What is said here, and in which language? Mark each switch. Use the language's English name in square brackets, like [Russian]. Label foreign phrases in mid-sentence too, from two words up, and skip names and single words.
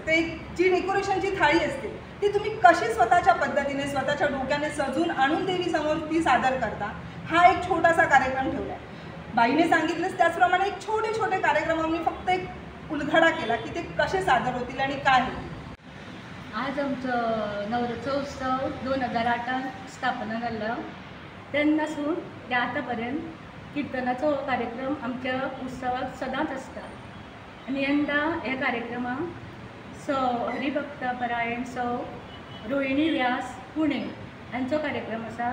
[Marathi] ते एक जी डेकोरेशनची थाळी असते ती तुम्ही कशी स्वतःच्या पद्धतीने स्वतःच्या डोक्याने सजून आणून देवीसमोर ती सादर करता, हा एक छोटासा कार्यक्रम ठेवला आहे. बाईने सांगितलंच त्याचप्रमाणे एक छोटे छोटे कार्यक्रम आम्ही फक्त एक उलगडा केला की ते कसे सादर होतील आणि काय होतील. [Konkani] आज आमचं नवरात्र उत्सव 2008 स्थापना जाल्लो तेन्नासून ते आतां पर्यंत किर्तनाचो कार्यक्रम आमच्या उत्सवाक सदांच आसता. आनी यंदा ह्या कार्यक्रमाक सौ हरिभक्त परायण सौ रोहिणी व्यास पुणे हांचो कार्यक्रम आसा.